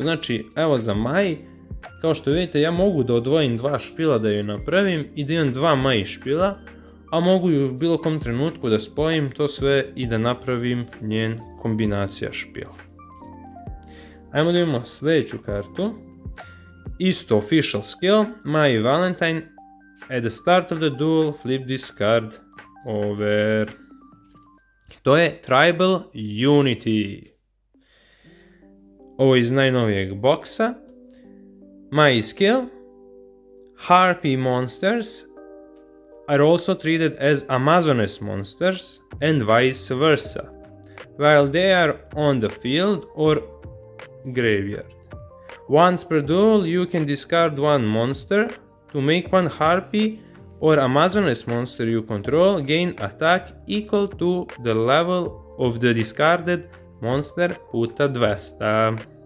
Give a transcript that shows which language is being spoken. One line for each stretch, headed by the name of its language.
Croatian: Znači, evo za Mai, kao što vidite, ja mogu da odvojim 2 špila da ju napravim i da imam 2 Mai špila, a mogu ju u bilo kom trenutku da spojim to sve i da napravim njen kombinacija špila. Ajmo da imamo sljedeću kartu. Isto
English: official skill,
Croatian: Mai Valentine.
English: At the start of the duel, flip this card over.
Croatian: To je Tribal Unity. Ovo je iz najnovijeg boksa.
English: Mai skill. Harpy monsters are also treated as Amazoness monsters and vice versa, while they are on the field or graveyard. Once per duel, you can discard one monster to make one Harpy or Amazoness monster you control gain attack equal to the level of the discarded monster
Croatian: puta
English: 200.